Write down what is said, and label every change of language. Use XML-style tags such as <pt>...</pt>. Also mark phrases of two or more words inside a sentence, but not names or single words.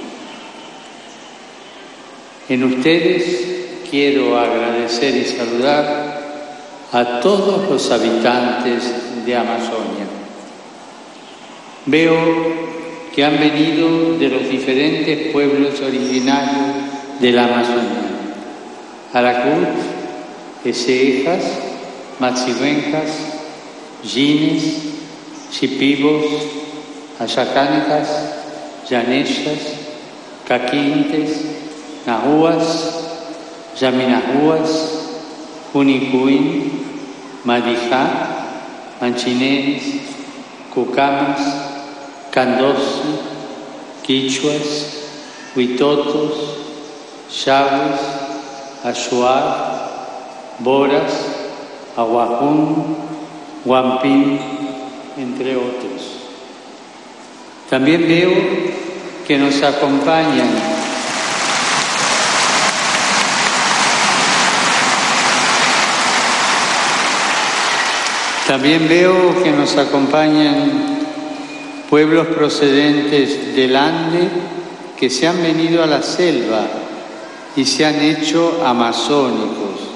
<es>En ustedes quiero agradecer y saludar a todos los habitantes de Amazonia. Veo que han venido de los diferentes pueblos originarios de la Amazonia: Aracut, Esejas, Machihuencas, Gines, Chipibos, Ayacancas, Yanechas, Caquintes, Nahuas, Yaminahuas, Junicuín, Madijá, Manchineres, Cucamas, Candosi, Quichuas, Huitotos, Chaves, Achuar, Boras, Aguajún, Huampín, entre otros. También veo que nos acompañan pueblos procedentes del Ande que se han venido a la selva y se han hecho amazónicos.</es>